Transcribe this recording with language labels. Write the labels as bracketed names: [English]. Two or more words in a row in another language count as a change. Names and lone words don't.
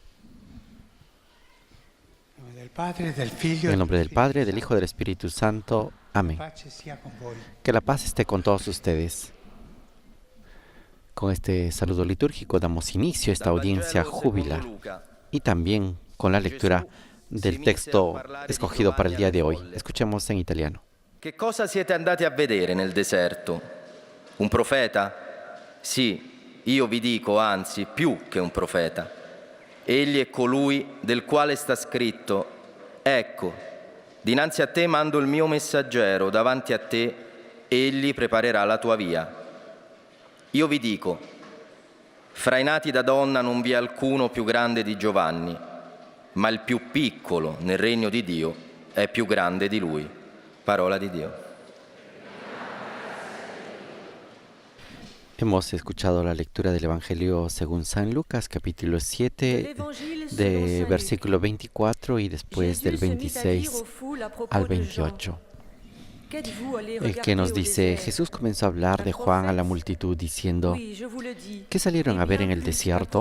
[Spanish] En el nombre del Padre, del Hijo y del Espíritu Santo. Amén. Que la paz esté con todos ustedes. Con este saludo litúrgico damos inicio a esta audiencia jubilar y también con la lectura del texto escogido para el día de hoy. Escuchemos en italiano. [Italian] Che cosa siete andati a vedere nel deserto? Un profeta? Sì, io vi dico, anzi, più che un profeta. Egli è colui del quale sta scritto: ecco, dinanzi a te mando il mio messaggero, davanti a te egli preparerà la tua via. Io vi dico, fra i nati da donna non vi è alcuno più grande di Giovanni, ma il più piccolo nel regno di Dio è più grande di lui. Parola di Dio. [Spanish] Hemos escuchado la lectura del Evangelio según San Lucas, capítulo 7, de versículo 24 y después del 26 al 28. El que nos dice, Jesús comenzó a hablar de Juan a la multitud diciendo, ¿qué salieron a ver en el desierto?